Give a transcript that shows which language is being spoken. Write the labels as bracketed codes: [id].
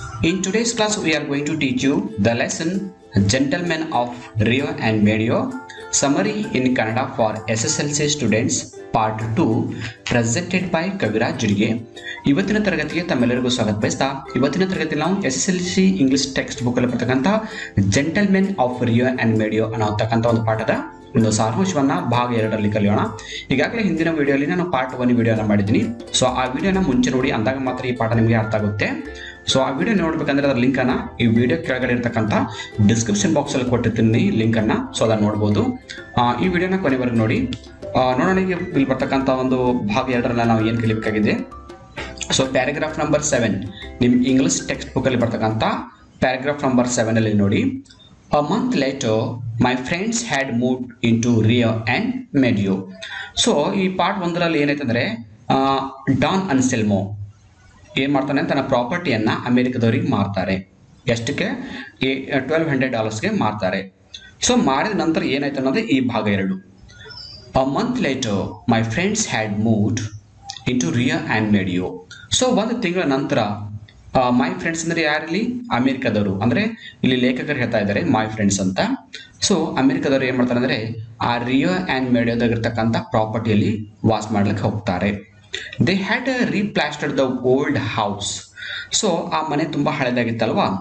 [en] In today's class we are going to teach you the lesson Gentlemen of Rio and Medio Summary in Kannada for SSLC students part 2 presented by Kaviraj Judige. [kn] ಇವತ್ತಿನ ತರಗತಿಗೆ ತಮ್ಮೆಲ್ಲರಿಗೂ ಸ್ವಾಗತ ಬಯಸ್ತಾ ಇವತ್ತಿನ ತರಗತಿಯಲ್ಲಿ ನಾವು SSLC English text book ಅಲ್ಲಿ ಬರ್ತಕ್ಕಂಥ Gentlemen of Rio and Medio ಅನ್ನೋತಕ್ಕಂಥ ಒಂದು ಪಾಠದ ಒಂದು ಸಾರಾಂಶವನ್ನ ಭಾಗ 2ರಲ್ಲಿ ಕಲಿಯೋಣ. ಈಗಾಗಲೇ ಹಿಂದಿನ ವಿಡಿಯೋಲಿ ನಾನು ಪಾರ್ಟ್ 1 ವಿಡಿಯೋನ ಮಾಡಿದ್ದೀನಿ. ಸೊ ಆ ವಿಡಿಯೋನ ಮುಂಚೆ ನೋಡಿ, ಅಂದಾಗ ಮಾತ್ರ ಈ ಪಾಠ ನಿಮಗೆ ಅರ್ಥ ಆಗುತ್ತೆ. ಸೊ ಆ ವಿಡಿಯೋ ನೋಡ್ಬೇಕಂದ್ರೆ ಅದರ ಲಿಂಕ್ ಅನ್ನ ಈ ವಿಡಿಯೋ ಕೆಳಗಡೆ ಇರತಕ್ಕಂಥ ಡಿಸ್ಕ್ರಿಪ್ಷನ್ ಬಾಕ್ಸ್ ಅಲ್ಲಿ ಕೊಟ್ಟಿರ್ತೀನಿ ಲಿಂಕ್ ಅನ್ನ. ಸೊ ಅದನ್ನ ನೋಡಬಹುದು. ಈ ವಿಡಿಯೋನ ಕೊನೆವರೆಗೂ ನೋಡಿ. ನೋಡೋಣ ಈಗ ಇಲ್ಲಿ ಬರ್ತಕ್ಕಂಥ ಒಂದು ಭಾಗ 2ರಲ್ಲಿ ನಾವು ಏನು ಕಲಿಬೇಕಾಗಿದೆ. ಸೊ ಪ್ಯಾರಾಗ್ರಾಫ್ ನಂಬರ್ 7 ನಿಮ್ಮ ಇಂಗ್ಲಿಷ್ ಟೆಕ್ಸ್ಟ್ ಬುಕ್ ಅಲ್ಲಿ ಬರ್ತಕ್ಕಂಥ ಪ್ಯಾರಾಗ್ರಾಫ್ ನಂಬರ್ 7 ಅಲ್ಲಿ ನೋಡಿ. [en] A month later, my friends had moved into Rio and Medio. [kn] So ಈ ಪಾರ್ಟ್ 1ರಲ್ಲಿ ಏನಾಯ್ತಂದ್ರೆ ಡಾನ್ ಅನ್ಸೆಲ್ಮೋ ಏನು ಮಾಡ್ತಾನೆ, ತನ್ನ ಪ್ರಾಪರ್ಟಿಯನ್ನು ಅಮೆರಿಕದವರಿಗೆ ಮಾರ್ತಾರೆ. ಎಷ್ಟಕ್ಕೆ? $1,200ಗೆ ಮಾರ್ತಾರೆ. ಸೊ ಮಾರಿದ ನಂತರ ಏನಾಯ್ತು ಅನ್ನೋದು ಈ ಭಾಗ 2. [en] A month later, my friends had moved into Rio and Medio. [kn] So ಒಂದು ತಿಂಗಳ ನಂತರ ಮೈ ಫ್ರೆಂಡ್ಸ್ ಅಂದರೆ ಯಾರಲ್ಲಿ? ಅಮೆರಿಕದವರು. ಅಂದರೆ ಇಲ್ಲಿ ಲೇಖಕರು ಹೇಳ್ತಾ ಇದ್ದಾರೆ ಮೈ ಫ್ರೆಂಡ್ಸ್ ಅಂತ. ಸೊ ಅಮೆರಿಕದವರು ಏನು ಮಾಡ್ತಾರೆ ಅಂದರೆ ಆ ರಿಯೋ ಆ್ಯಂಡ್ ಮೇಡಿಯೋದಾಗಿರ್ತಕ್ಕಂಥ ಪ್ರಾಪರ್ಟಿಯಲ್ಲಿ ವಾಸ ಮಾಡ್ಲಿಕ್ಕೆ ಹೋಗ್ತಾರೆ. [en] They had replastered the old house. [kn] So ಆ ಮನೆ ತುಂಬ ಹಳೆದಾಗಿತ್ತಲ್ವಾ.